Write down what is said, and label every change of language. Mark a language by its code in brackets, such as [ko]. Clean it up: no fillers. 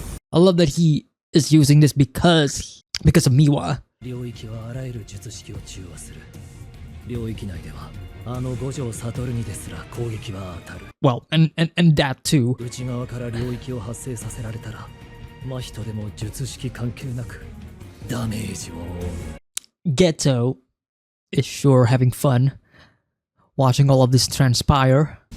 [en] I love that he is using this because of Miwa. [ja] 領域はあらゆる術式を中和する。領域内ではあの五条悟にですら攻撃は当たる。 [en] Well, and that too. [ja] 内側から領域を発生させられたら、真人でも術式関係なくダメージを負う。 [en] Ghetto is sure having fun watching all of this transpire.